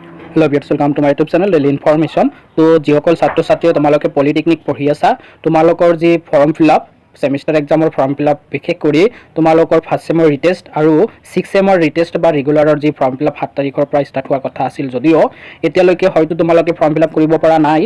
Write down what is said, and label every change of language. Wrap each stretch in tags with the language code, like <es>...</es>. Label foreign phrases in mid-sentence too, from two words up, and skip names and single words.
<en>hello viewers welcome to my YouTube channel Daily Information.</en> <as>तो যিসকল ছাত্ৰ ছাত্ৰীয়ে তোমালোকে পলিটেকনিক পঢ়ি আছা তোমালোকৰ যি</as> <en>form fill-up semester exam's form fill-up</en> <as>বিশেষ কৰি তোমালোকৰ</as> <en>first sem's retest</en> <as>আৰু</as> <en>6 sem's retest</en> <as>বা ৰেগুলাৰৰ যি</as> <en>form fill-up</en> <as>7 তাৰিখৰ পৰা ষ্টাৰ্ট হোৱাৰ কথা আছিল যদিও এতিয়ালৈকে হয়তো তোমালোকে</as> <en>form fill-up</en> <as>কৰিব পৰা নাই।</as>